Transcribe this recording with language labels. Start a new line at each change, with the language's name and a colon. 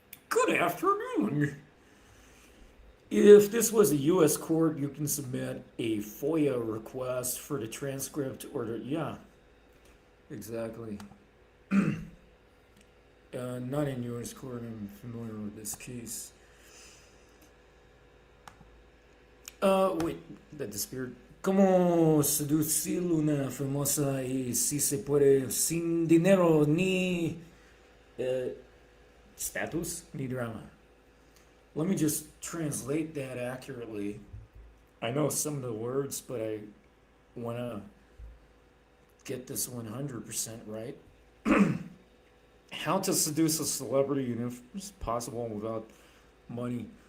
English: Good afternoon. If this was a U.S. court, you can submit a FOIA request for the transcript or the, yeah, exactly. Not in U.S. court, I'm familiar with this case. Wait, that disappeared.
Spanish: ¿Cómo seducir una famosa y si se puede sin dinero ni status ni drama?
English: Let me just translate that accurately. I know some of the words, but I want to get this 100% right. How to seduce a celebrity and if it's possible without money.